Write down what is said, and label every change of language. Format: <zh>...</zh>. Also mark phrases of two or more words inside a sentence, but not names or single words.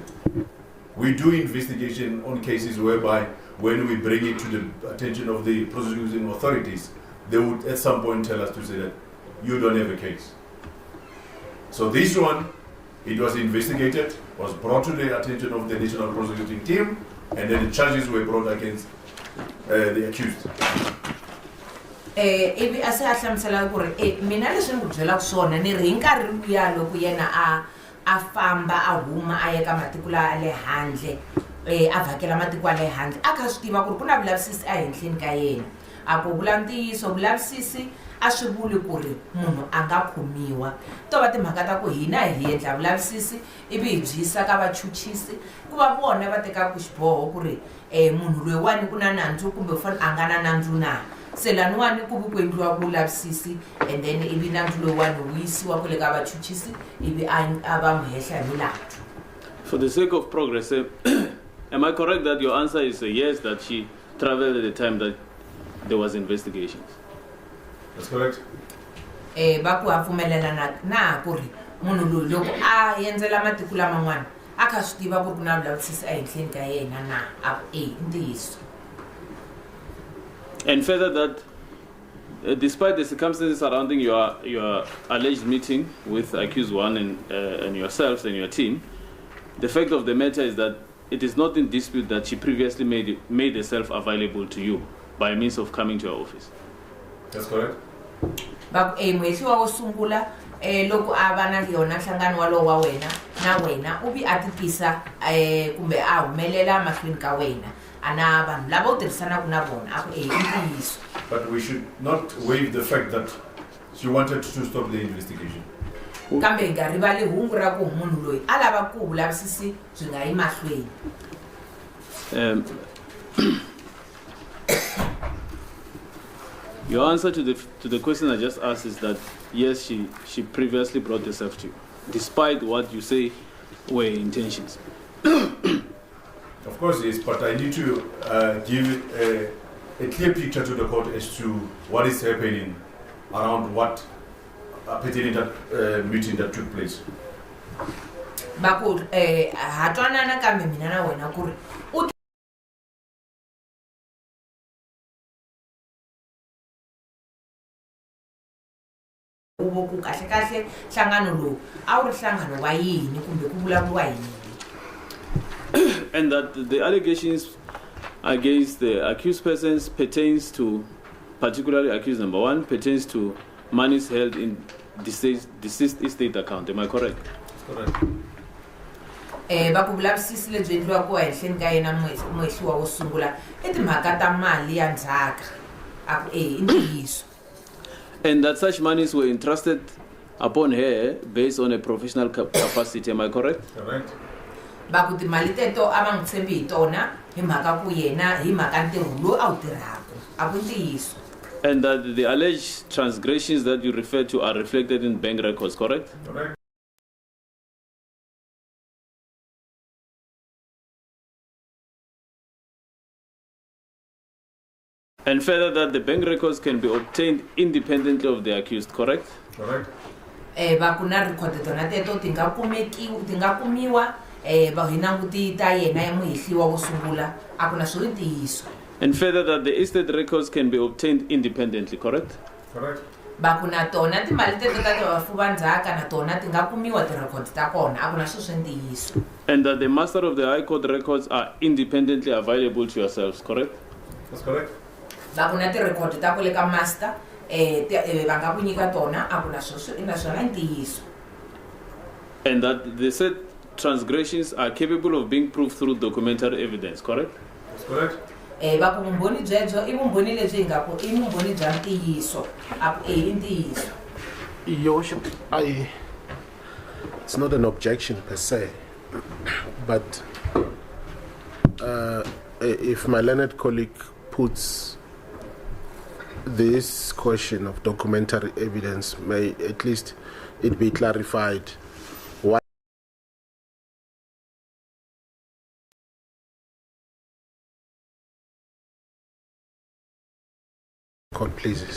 <en>We do investigation on cases whereby when we bring it to the attention of the prosecuting authorities, they would at some point tell us to say that you don't have a case. So this one, it was investigated, was brought to the attention of the national prosecuting team, and then the charges were brought against the accused.</en> <ts>Ivi a se a hlamusela ku ri mina leswi ni ku byela ku swona ni ri hi nkarhi luya loko yena a famba a huma a ya ka matiko la le handle a vhakela matiko a le handle a kha swi tiva ku ri ku na vulavisisi a henhleni ka yena a ku vula ntiyiso vulavisisi a swi vuli ku ri munhu a nga khomiwa to va timhaka ta ku hina hi endla vulavisisi ivi hi byisa ka vachuchisi ku va vona va tekaku xiboho ku ri munhu loyiwani ku na nandzu kumbe u fanele a nga na nandzu na se laniwani ku vi ku endliwa vulavisisi</ts> <en>and then</en> <ts>ivi nandzu loyiwani wu yisiwa kule ka vachuchisi ivi a va muhehla hi milandzu.</ts> <en>For the sake of progress, am I correct that your answer is a yes, that she traveled at the time that there was investigations? That's correct.</en> <ts>Va ku a pfumelela na ku ri munhu loyi loko a endzela matiko laman'wana a kha swi tiva ku ri ku na vulavisisi a henhleni ka yena na i ntiyiso.</ts> <en>And further that, despite the circumstances surrounding your alleged meeting with accused one and yourselves and your team, the fact of the matter is that it is not in dispute that she previously made herself available to you by means of coming to your office. That's correct.</en> <ts>But muhehliwa wo sungula loko a va na yona nhlangano walowo wa wena na wena u vi a titisa kumbe a humelela mahlweni ka wena ana vanhu lava u tirhisanaku na vona a ku ntiyiso.</ts> <en>But we should not waive the fact that she wanted to stop the investigation.</en> <ts>Kambe hi nga rivali hungu ra ku munhu loyi a lava ku vulavisisi byi nga yi mahlweni.</ts> <en>Your answer to the question I just asked is that yes, she previously brought herself to you, despite what you say were intentions. Of course, yes, but I need to give a clear picture to the court as to what is happening around what pertaining that meeting that took place.</en> <ts>va ku ha twanana kambe mina na wena ku ri ku kahle kahle nhlangano lowu a wu ri nhlangano wa yini kumbe ku vulavuriwa yini.</ts> <en>And that the allegations against the accused persons pertains to, particularly accused number 1, pertains to monies held in deceased estate account. Am I correct? Correct.</en> <ts>Va ku vulavisisi lebyi endliwaka ehenhleni ka yena muhehliwa wo sungula I timhaka ta mali ya ndzhaka I ntiyiso.</ts> <en>And that such monies were entrusted upon her based on a professional capacity. Am I correct? Correct.</en> <ts>Va ku timali teto a va n'wi tshembi hi tona hi mhaka ku yena hi mhaka ntirho lowu a wu tirhaka a ku ntiyiso.</ts> <en>And that the alleged transgressions that you refer to are reflected in bank records, correct? Correct. And further, that the bank records can be obtained independently of the accused, correct? Correct.</en> <ts>Va ku na record tona teto ti nga kumiwa va hi languti ta yena ya muhehliwa wo sungula a ku na swo ntiyiso.</ts> <en>And further, that the estate records can be obtained independently, correct? Correct.</en> <ts>Va ku na tona timali teto ta vafu va ndzhaka na tona ti nga kumiwa ti-record ta kona a ku na swo swi ntiyiso.</ts> <en>And that the master of the High Court records are independently available to yourselves, correct? That's correct.</en> <ts>Va ku na ti-record ta ku le ka master va nga ku nyika tona a ku na swona ntiyiso.</ts> <en>And that the said transgressions are capable of being proved through documentary evidence, correct? That's correct.</en> <ts>Va ku vumbhoni byebyo I vumbhoni lebyi nga ku I vumbhoni bya ntiyiso a ku I ntiyiso.</ts> <en>Your Worship, it's not an objection per se, but if my learned colleague puts this question of documentary evidence, may at least it be clarified why court pleases.</en>